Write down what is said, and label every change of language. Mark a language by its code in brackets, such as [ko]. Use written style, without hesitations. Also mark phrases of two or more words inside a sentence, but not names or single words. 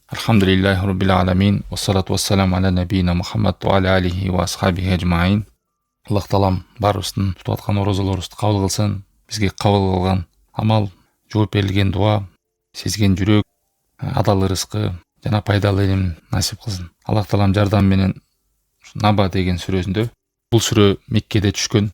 [ar] الحمد لله رب العالمين. والصلاة والسلام على نبينا محمد وعلى آله وأصحابه أجمعين. [ky] Аллах Таалам барыбыздын тутуп аткан оразаларыбызды кабыл кылсын. Бизге кабыл кылган амал, жооп берилген дуа, сезген жүрөк, адал рызкы жана пайдалуу илим насип кылсын. Аллах Таалам жардам менен Наба деген сүрөсүндө бул сүрө Меккеде түшкөн.